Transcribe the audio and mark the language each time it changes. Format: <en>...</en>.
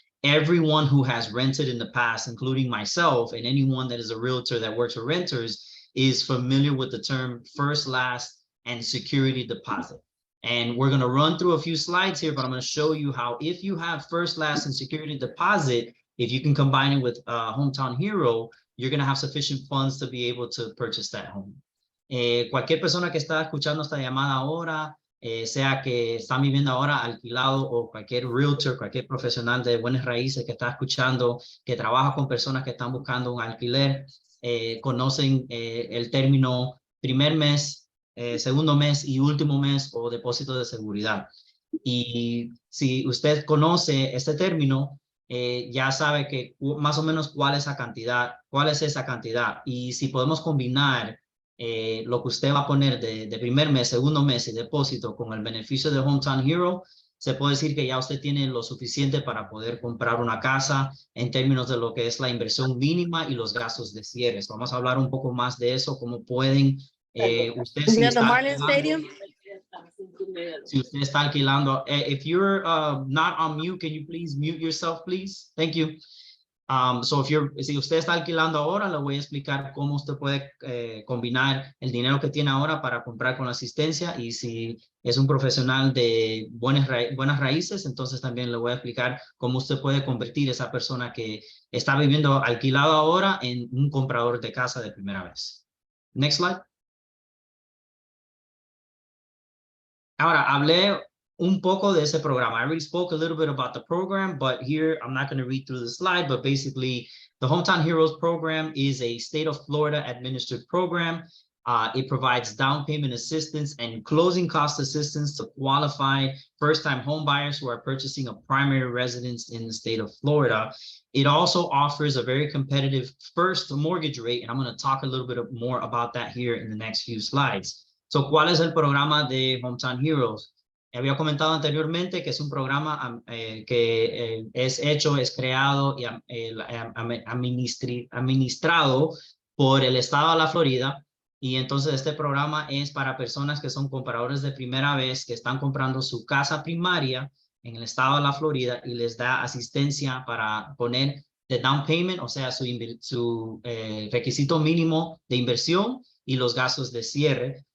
<en>Everyone who has rented in the past, including myself and anyone that is a realtor that works with renters, is familiar with the term first, last, and security deposit. And we're going to run through a few slides here, but I'm going to show you how if you have first, last, and security deposit, if you can combine it with Hometown Hero, you're going to have sufficient funds to be able to purchase that home.</en> <es>Cualquier persona que está escuchando esta llamada ahora, sea que están viviendo ahora alquilado o cualquier realtor, cualquier profesional de bienes raíces que está escuchando, que trabaja con personas que están buscando un alquiler, conocen el término primer mes, segundo mes y último mes o depósito de seguridad. Y si usted conoce este término, ya sabe que más o menos cuál es esa cantidad. Y si podemos combinar lo que usted va a poner de primer mes, segundo mes y depósito con el beneficio de Hometown Hero, se puede decir que ya usted tiene lo suficiente para poder comprar una casa en términos de lo que es la inversión mínima y los gastos de cierre. Vamos a hablar un poco más de eso, cómo pueden usted si está alquilando.</es> <en>If you're not on mute, can you please mute yourself, please? Thank you.</en> <es>So si usted está alquilando ahora, le voy a explicar cómo usted puede combinar el dinero que tiene ahora para comprar con la asistencia, y si es un profesional de buenas raíces, entonces también le voy a explicar cómo usted puede convertir a esa persona que está viviendo alquilado ahora en un comprador de casa de primera vez.</es> <en>Next slide.</en> <es>Ahora, hablé un poco de ese programa.</es> <en>I already spoke a little bit about the program, but here I'm not going to read through the slide, but basically the Hometown Heroes program is a state of Florida administered program. It provides down payment assistance and closing cost assistance to qualified first-time home buyers who are purchasing a primary residence in the state of Florida. It also offers a very competitive first mortgage rate, and I'm going to talk a little bit more about that here in the next few slides.</en> <es>So, ¿cuál es el programa de Hometown Heroes? Había comentado anteriormente que es un programa que es creado y administrado por el estado de la Florida, y entonces este programa es para personas que son compradores de primera vez, que están comprando su casa primaria en el estado de la Florida, y les da asistencia para poner</es> <en>the down payment,</en> <es>o sea, su requisito mínimo de inversión y los gastos de cierre.</es>